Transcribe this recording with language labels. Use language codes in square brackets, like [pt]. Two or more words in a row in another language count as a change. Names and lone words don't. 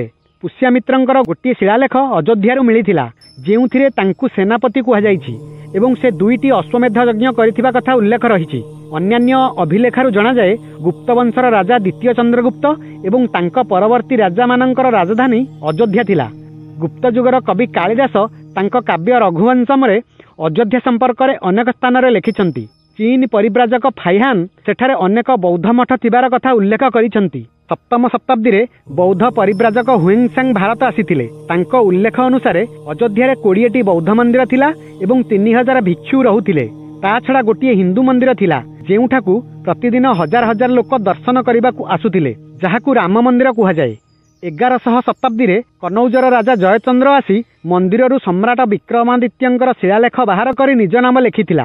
[or] ପୁଷ୍ୟମିତ୍ରଙ୍କର ଗୋଟିଏ ଶିଳାଲେଖ ଅଯୋଧ୍ୟାରୁ ମିଳିଥିଲା ଯେଉଁଥିରେ ତାଙ୍କୁ ସେନାପତି କୁହା ଯାଇଛି ଏବଂ ସେ 2ଟି ଅଶ୍ୱମେଧ ଯଜ୍ଞ କରିଥିବା କଥା ଉଲ୍ଲେଖ ରହିଛି। ଅନ୍ୟାନ୍ୟ ଅଭିଲେଖରୁ ଜଣା ଯାଏ ଗୁପ୍ତ ବଂଶର ରାଜା ଦ୍ୱିତୀୟ ଚନ୍ଦ୍ରଗୁପ୍ତ ଏବଂ ତାଙ୍କ ପରବର୍ତ୍ତୀ ରାଜା ମାନଙ୍କର ରାଜଧାନୀ ଅଯୋଧ୍ୟା ଥିଲା। ଗୁପ୍ତ ଯୁଗର କବି କାଳିଦାସ ତାଙ୍କ କାବ୍ୟ ରଘୁବଂଶମ ରେ ଅଯୋଧ୍ୟା ସମ୍ପର୍କ ରେ ଅନେକ ସ୍ଥାନ ରେ ଲେଖିଛନ୍ତି। ଚୀନ ପରିବ୍ରାଜକ ଫାଇହାନ ସେଠାରେ ଅନେକ ବୌଦ୍ଧ ମଠ ଥିବାର କଥା ଉଲ୍ଲେଖ କରିଛନ୍ତି। 7ମ ଶତାବ୍ଦୀ ରେ ବୌଦ୍ଧ ପରିବ୍ରାଜକ ହୁଏଙ୍ଗସାଙ୍ଗ ଭାରତ ଆସିଥିଲେ। ତାଙ୍କ ଉଲ୍ଲେଖ ଅନୁସାର ଅଯୋଧ୍ୟା ରେ 20ଟି ବୌଦ୍ଧ ମନ୍ଦିର ଥିଲା ଏବଂ 3000 ଭିକ୍ଷୁ ରହୁଥିଲେ। ତା ଛଡ଼ା ଗୋଟିଏ ହିନ୍ଦୁ ମନ୍ଦିର ଥିଲା ଯେଉଁଠାକୁ ପ୍ରତିଦିନ ହଜାର ହଜାର ଲୋକ ଦର୍ଶନ କରିବାକୁ ଆସୁଥିଲେ, ଯାହାକୁ ରାମ ମନ୍ଦିର କୁହା ଯାଏ। 1100 ଶତାବ୍ଦୀ ରେ କନୌଜର ରାଜା ଜୟଚନ୍ଦ୍ର ଆସି ମନ୍ଦିରରୁ ସମ୍ରାଟ ବିକ୍ରମାଦିତ୍ୟଙ୍କର ଶିଳାଲେଖ ବାହାର କରି ନିଜ ନାମ ଲେଖିଥିଲା।